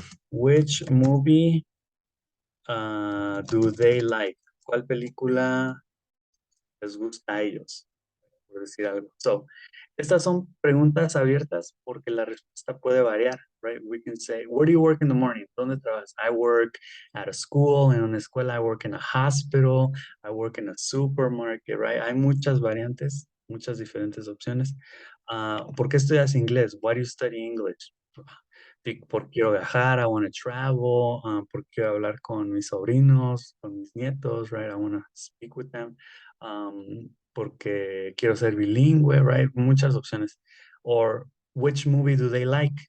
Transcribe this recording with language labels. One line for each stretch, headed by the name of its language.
English: Which movie do they like?
Spanish: ¿Cuál película les gusta a ellos? Por decir algo.
English: So,
Spanish: estas son preguntas abiertas porque la respuesta puede variar,
English: right? We can say, where do you work in the morning?
Spanish: ¿Dónde trabajas?
English: I work at a school,
Spanish: en una escuela,
English: I work in a hospital, I work in a supermarket, right?
Spanish: Hay muchas variantes, muchas diferentes opciones. ¿Por qué estudias inglés?
English: Why do you study English?
Spanish: Porque quiero viajar,
English: I want to travel,
Spanish: porque quiero hablar con mis sobrinos, con mis nietos,
English: right? I want to speak with them.
Spanish: Porque quiero ser bilingüe,
English: right?
Spanish: Muchas opciones.
English: Or, which movie do they like?